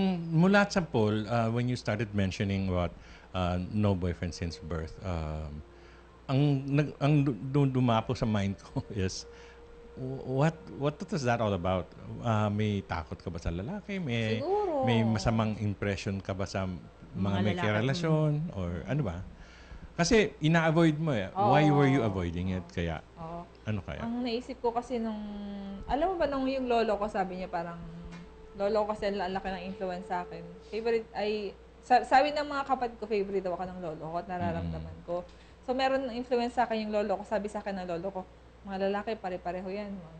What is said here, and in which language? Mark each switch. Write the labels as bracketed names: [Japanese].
[Filipino] Mula sa poll, [English] when you started mentioning what no boyfriend since birth, [Filipino] ang dumapo sa [English] mind ko is, what is that all about? [Filipino] May takot ka ba sa lalaki? Siguro. May masamang impression ka ba sa mga may karelasyon? Or ano ba? Kasi ina-avoid mo [English] Why were you avoiding it? [Filipino] Kaya, ano kaya? Ang naisip ko kasi alam mo ba nung yung lolo ko, sabi niya parang, lolo ko kasi ang laki ng influence sa akin. Sabi ng mga kapatid ko, favorite daw ako ng lolo ko at nararamdaman ko. So, meron ng influence sa akin yung lolo ko. Sabi sa akin ng lolo ko, mga lalaki, pare-pareho yan.